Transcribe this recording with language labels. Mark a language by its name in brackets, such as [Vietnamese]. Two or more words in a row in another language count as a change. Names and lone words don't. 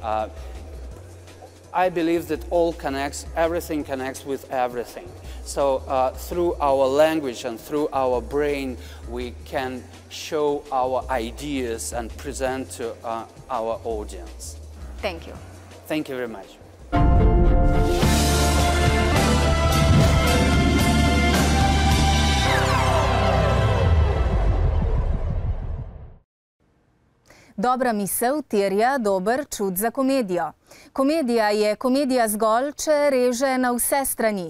[English] I believe that all connects, everything connects with everything. So through our language and through our brain, we can show our ideas and present to our audience. Thank you. Thank you very much. [Slovenian] Dobra misel terja dober čut za komedijo. Komedija je komedija zgolj, če reže na vse strani.